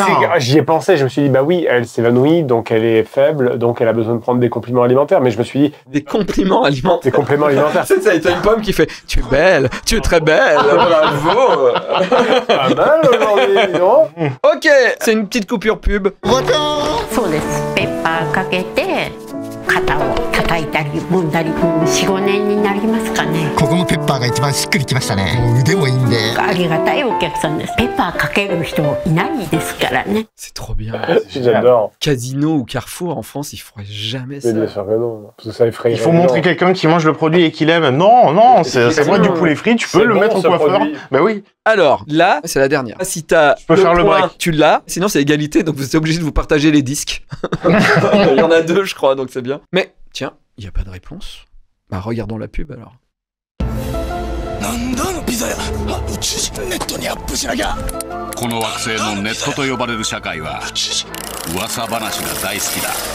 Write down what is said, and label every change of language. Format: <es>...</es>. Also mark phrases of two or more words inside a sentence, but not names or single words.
<fr>tu sais, j'y ai pensé, je me suis dit, bah oui, elle s'évanouit, donc elle est faible, donc elle a besoin de prendre des compléments alimentaires, mais je me suis dit, Des compliments alimentaires. des compléments alimentaires, C'est ça, t'as une pomme qui fait « Tu es belle, tu es très belle, bravo !» pas mal aujourd'hui, non? Ok, c'est une petite coupure pub.</fr> <ja>そうです。ペッパーかけて肩を叩いたり揉んだり、4、5年になりますかね。ここのペッパーが一番しっくりきましたね。もう腕もいいんで。ありがたいお客さんです。ペッパーかける人いないですからね。</ja> <fr>C'est trop bien. J'adore. Casino ou Carrefour en France, ils feraient jamais ça. Mais bien sûr que non, parce que ça effraie. Il faut montrer quelqu'un qui mange le produit et qui l'aime. Non, non, c'est moi du poulet frit, tu peux C'est le bon, mettre au ce coiffeur. produit. Bah oui. Alors, là, c'est la dernière. Si t'as peux faire le point, break. tu l'as. Sinon, c'est égalité, donc vous êtes obligé de vous partager les disques. Il y en a deux, je crois, donc c'est bien. Mais, tiens, il n'y a pas de réponse. Bah, regardons la pub, alors.</fr> <ja>なんだあのピザ屋宇宙人ネットにアップしなきゃこの惑星のネットと呼ばれる社会は噂話が大好きだ</ja>